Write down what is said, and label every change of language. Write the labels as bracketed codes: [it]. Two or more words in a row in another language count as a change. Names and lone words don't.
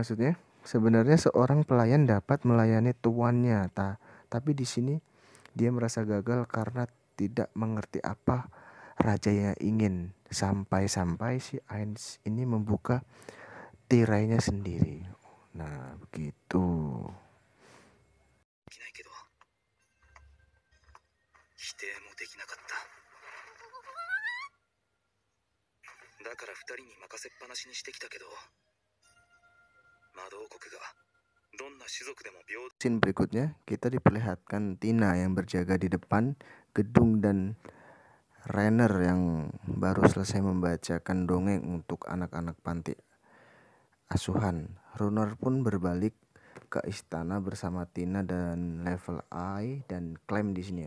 [id] Maksudnya sebenarnya seorang pelayan dapat melayani tuannya, tapi di sini dia merasa gagal karena tidak mengerti apa raja yang ingin, sampai-sampai si Ains ini membuka tirainya sendiri. Nah, begitu. [ja] できないけど否定もできなかっただから2人に任せっぱなしにしてきたけど魔導国がどんな種族でも平等。 [id] Scene berikutnya kita diperlihatkan Tina yang berjaga di depan gedung dan Rainer yang baru selesai membacakan dongeng untuk anak-anak panti asuhan. Runner pun berbalik ke istana bersama Tina dan Level I dan Clem di sini ya.